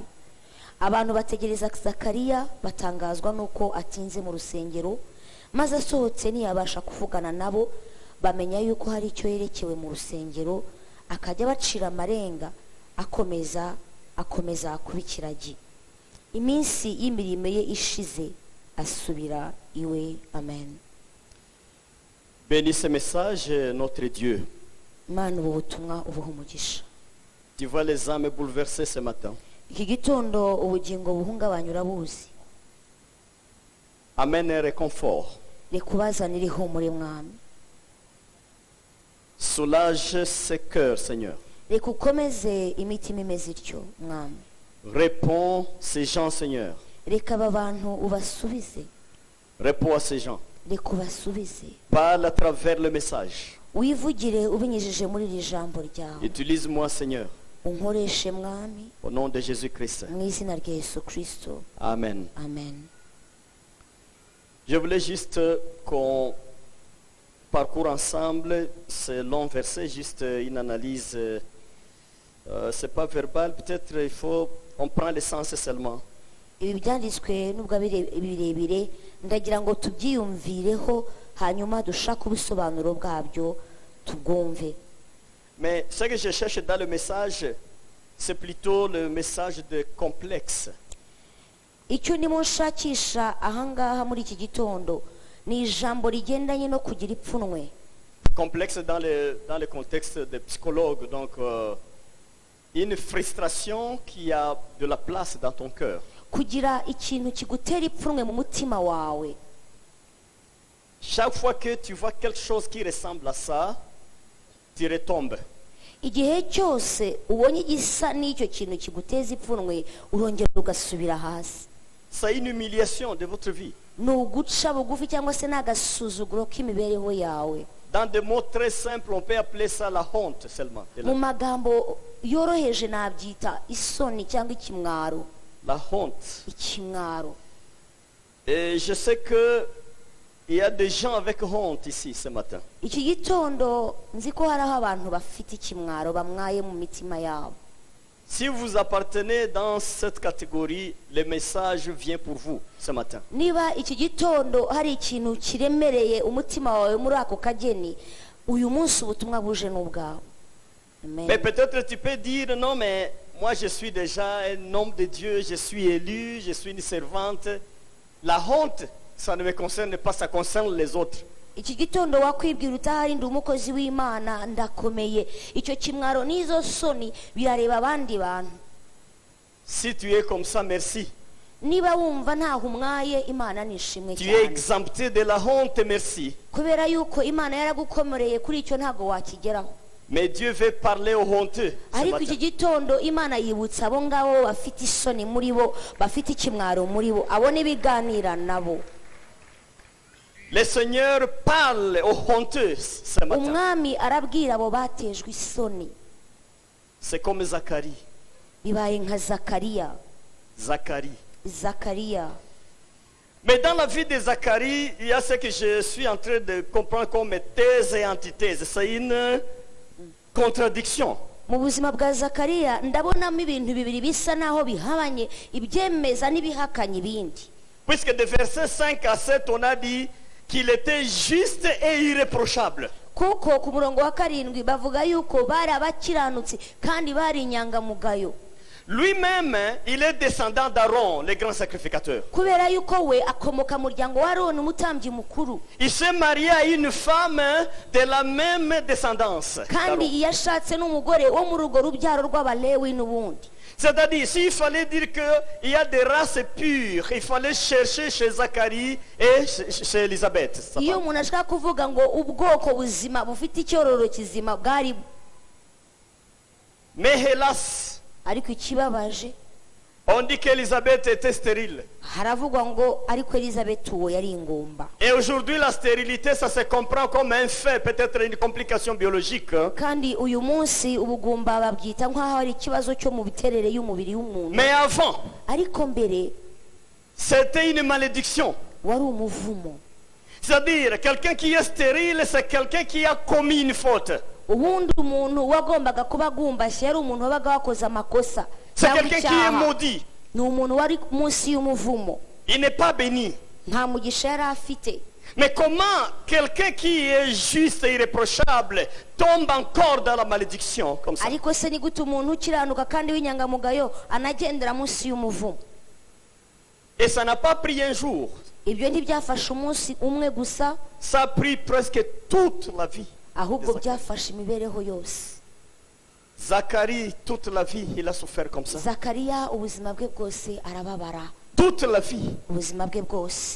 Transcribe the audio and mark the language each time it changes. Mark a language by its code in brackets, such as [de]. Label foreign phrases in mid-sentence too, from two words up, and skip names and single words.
[rw] Abantu bategereza Zakariya batangazwa nuko atinze mu rusengero, maze asohotse ntiyabasha kuvugana nabo. Bamenya yuko hari icyo yerekewe mu rusengero, akajya bacira amarenga, akomeza kuba ikiragi. Iminsi y'imirimo ye ishize asubira iwe. Amen. [fr] Bénis ce message, notre Dieu. [rw] Imana ubu butumwa ubuha umugisha. [fr] Tu vois les âmes bouleversées ce matin. [rw] Iki gitondo ubugingo buhungabanya urabuzi. [fr] Amène un réconfort. [rw] Reka ubazanire ihumure mwami. [fr] Soulage ces cœurs, Seigneur. [rw] Reka ukomeze imitima imeze ityo mwami. [fr] Réponds ces gens, Seigneur. [rw] Reka aba bantu ubasubize. [fr] Réponds à ces gens. [rw] Reka ubasubize. [fr] Parle à travers le message. [rw] Wivugire ubinyujije muri iri jambo ryawe. [fr] Utilise-moi, Seigneur. [rw] Unkoreshe mwami. [fr] Au nom de Jésus-Christ. [rw] Mu izina rya Yesu Kristo. Amen. Amen. [fr] Je voulais juste qu'on parcourt ensemble ce long verset, juste une analyse. C'est pas verbal, peut-être on prend l'essence seulement. [rw] Ibi byanditswe nubwo birebire, ndagira ngo tubyiyumvireho hanyuma dushaka ubusobanuro bwabyo tubwumve. [fr] Mais ce que je cherche dans le message, c'est plutôt le message de complexe. [rw] Icyo ndimo nshakisha ahangaha muri iki gitondo ni ijambo rigendanye no kugira ipfunwe. [fr] Complexe dans le contexte de psychologue, donc une frustration qui a de la place dans ton cœur. [rw] Kugira ikintu kigutera ipfunwe mu mutima wawe. [fr] Chaque fois que tu vois quelque chose qui ressemble à ça, tu retombes. [rw] Igihe cyose ubonye igisa n'icyo kintu kiguteza ipfunwe, urongera ugasubira hasi. [fr] C'est une humiliation de votre vie. [rw] Nuguca bugufi cyangwa se n'agasuzuguro k'imibereho yawe. [fr] Dans des mots très simples, on peut appeler ça la honte seulement. [rw] Mu magambo yoroheje nabyita isoni cyangwa ikimwaro. [fr] La honte. [rw] Ikimwaro. [fr] Et je sais que il y a des gens avec honte ici ce matin. [rw] iki gitondo nzi ko hariho abantu bafite ikimwaro bamwaye mu mitima yabo. [fr] Si vous appartenez dans cette catégorie, le message vient pour vous ce matin. [rw] Niba iki gitondo hari ikintu kiremereye umutima wawe muri ako kageni, uyu munsi ubutumwa buje n'ubwawe. Amen. [fr] Mais peut-être tu peux dire, non mais moi je suis déjà un homme de Dieu, je suis élu, je suis une servante. La honte, ça ne me concerne pas, ça concerne les autres. [rw] Iki gitondo wakwibwira utahari ndi umukozi w'Imana ndakomeye, icyo kimwaro n'izo soni birareba abandi bantu. [fr] Si tu es comme ça, merci. [rw] Niba wumva ntaho umwaye, Imana nishimwe [fr] Tu es [rw] cyane, [fr] exempté de la honte, merci. [rw] kubera yuko Imana yaragukomereye kuri icyo ntago wakigeraho. [fr] Mais Dieu veut parler aux honteux ce [rw] Ariko [fr] matin. [rw] iki gitondo Imana yibutsa abo ngabo bafite isoni muri bo, bafite ikimwaro muri bo, abo n'ibiganira nabo. [fr] Le Seigneur parle aux honteux ce matin. [rw] Umwami arabwira abo batejwe isoni. [fr] C'est comme Zacharie. [rw] Bibaye nka Zakariya. [fr] Zacharie. Mais dans la vie de Zacharie, il y a ce que je suis en train de comprendre comme thèse et antithèse. C'est une contradiction. [rw] Mu buzima bwa Zakariya ndabonamo ibintu bibiri bisa naho bihabanye, ibyemeza n'ibihakanye ibindi. [fr] Puisque de versets 5 à 7, on a dit qu'il était juste et irréprochable. [rw] Kuko ku murongo wa 7 bavuga yuko bari abakiranutsi kandi bari inyangamugayo. [fr] Lui-même, il est descendant d'Aaron, le grand sacrificateur. [rw] Kubera yuko we akomoka mu muryango wa Aroni umutambyi mukuru. [fr] Il s'est marié à une femme de la même descendance. [rw] Kandi yashatse n'umugore wo mu rugo rubyaro rw'Abalewi n'ubundi. [fr] C'est-à-dire, s'il fallait dire qu'il y a des races pures, il fallait chercher chez Zacharie et chez Élisabeth. [rw] Iyo umuntu ashaka kuvuga ngo ubwoko buzima bufite icyororo kizima bwari. [fr] Mais hélas, [rw] Ariko ikibabaje, [fr] on dit qu'Élisabeth était stérile. [rw] haravugwa ngo ariko Elizabeth uwo yari ingumba. [fr] Et aujourd'hui, la stérilité, ça se comprend comme un fait, peut-être une complication biologique. [rw] Kandi uyu munsi ubugumba babwita nk'aho ari ikibazo cyo mu biterere y'umubiri w'umuntu. [fr] Mais avant, [rw] Ariko mbere [fr] c'était une malédiction. [rw] wari umuvumo. [fr] C'est-à-dire, quelqu'un qui est stérile, c'est quelqu'un qui a commis une faute. [rw] Ubundi umuntu wagombaga kuba agumbashye yari umuntu wabaga wakoze amakosa. [fr] C'est quelqu'un qui est maudit. [rw] Ni umuntu wari munsi y'umuvumo. [fr] Il n'est pas béni. [rw] Nta mugisha yari afite. [fr] Mais comment quelqu'un qui est juste et irréprochable tombe encore dans la malédiction comme ça? [rw] Ariko se ni gute umuntu ukiranuka kandi w'inyangamugayo anagendera munsi y'umuvumo? [fr] Et ça n'a pas pris un jour. [rw] Ibyo ntibyafashe umunsi umwe gusa, [fr] Ça a pris presque toute la vie. [rw] ahubwo byafashe imibereho yose. [fr] Zacharie, toute la vie, il a souffert comme ça. [rw] Zakariya ubuzima bwe bwose arababara. [fr] Toute la vie. [rw] Ubuzima bwe bwose